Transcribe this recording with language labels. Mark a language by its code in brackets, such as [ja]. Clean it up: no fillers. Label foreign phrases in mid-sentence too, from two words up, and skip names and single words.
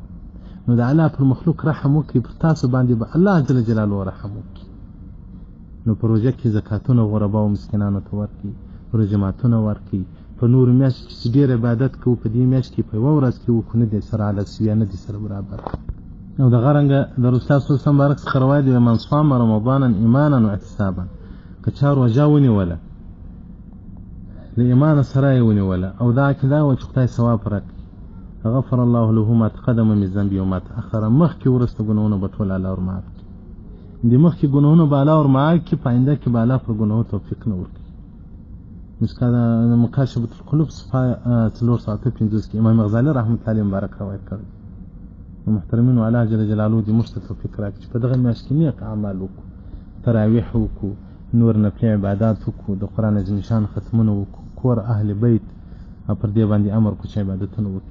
[ps] نو د الله پر مخلوق رحم وکړي، پر تاسو باندې به [ar] الله جل جلاله [ps] رحم وکړي. نو په روژه کې زکاتونه غربا او مسکینانو ته ورکړي، پر جماعتونه ورکړي. په نور میاشت کې چې ډېر عبادت کوو په دې میاشت کې په یوه ورځ کې وکړو نه دی سره عدد شوي، نه دی سره برابر. او دغه رنګه د [ar] رسول الله صلی الله علیه وسلم [ps] بارک څخه روایت دی [ar] من صام رمضانا ایمانا واحتسابا، [ps] که چا روژه ونیوله له ایمانه سره یې ونیوله او دا عقیده وه چې خدای ثواب راکړي، [ar] غفر الله له ما تقدم من ذنبه وما تأخر. [ps] مخکې وروسته ګناهونه به ټول الله ورمعاف کړي. د مخکې ګناهونه به الله ورمعاف کړي، په آینده کې به الله پر ګناهو توفیق نه ورکړي. مکاشفة القلوب صفحه 458 کې امام غزالی [ar] رحمت الله علیه [ps] مبارک روایت کړی. محترمین [ar] الله جل جلاله [ps] دې موږ ته توفیق راکړي چې په دغه میاشت کې نیک اعمال وکړو، تراویح وکړو، نور نفلي عبادات وکړو، د قرآن عظیم شان ختمونه وکړو، کور اهل بیت پر دې باندې امر وکړو چې عبادتونه وکړي.